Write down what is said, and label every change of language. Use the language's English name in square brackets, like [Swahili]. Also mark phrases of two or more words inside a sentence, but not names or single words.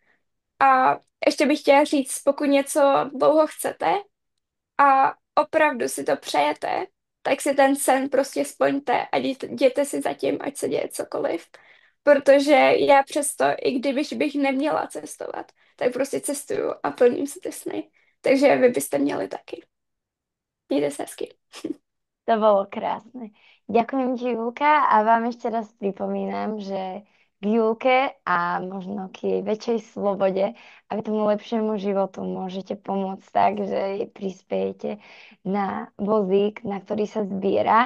[Czech] A ještě bych chtěla říct, pokud něco dlouho chcete a opravdu si to přejete, tak si ten sen prostě splňte a jděte si za tím, ať se děje cokoliv. Protože já přesto, i kdybych bych neměla cestovat, tak prostě cestuju a plním si ty sny. Takže vy byste měli taky. Mějte se hezky. [Slovak] To bolo krásne. Ďakujem ti, Julka, a vám ešte raz pripomínam, že k Julke a možno k jej väčšej slobode a k tomu lepšiemu životu môžete pomôcť tak, že jej prispiejete na vozík, na ktorý sa zbiera.